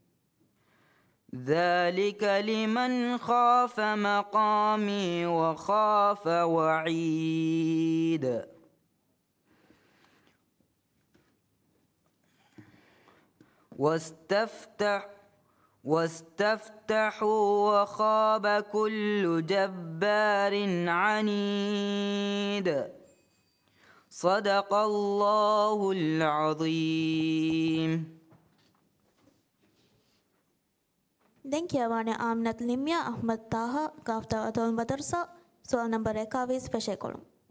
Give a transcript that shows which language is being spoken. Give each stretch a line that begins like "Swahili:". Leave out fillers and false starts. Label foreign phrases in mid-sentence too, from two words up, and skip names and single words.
Arabic: ذلك لمن خاف مقامي وخاف وعيد واستفتحوا وخاب كل جبار عنيد صدق الله العظيم.
Sinhala: දැන් කියවන්නේ ආම්නත් ලිම්යා අහ්මද් තාහ ගාෆ්තා අතොල් මදර්සා සුවල් නම්බර 21 පෙෂේ කොළඹ.